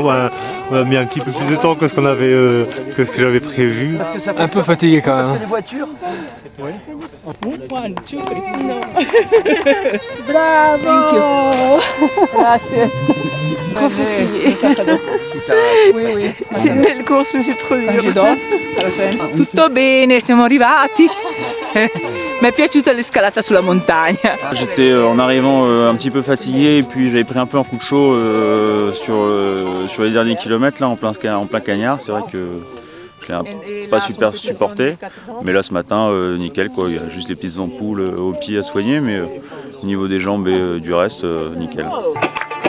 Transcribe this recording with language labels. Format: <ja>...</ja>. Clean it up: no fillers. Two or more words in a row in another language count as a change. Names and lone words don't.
<fr>On a mis un petit peu plus de temps que ce qu'on avait, que ce que j'avais prévu. Un peu fatigué quand même. Les voitures. Bravo. Trop fatigué. Oui. C'est une belle course mais c'est trop dur.</fr> <it>Tutto bene, siamo arrivati. Mi è piaciuta l'escalata sulla montagna.</it> <fr>J'étais en arrivant un petit peu fatigué et puis j'avais pris un peu un coup de chaud sur les derniers kilomètres là, en plein cagnard. C'est vrai que je l'ai pas super supporté, mais là ce matin nickel quoi. Il y a juste les petites ampoules aux pieds à soigner, mais au niveau des jambes et du reste nickel.</fr>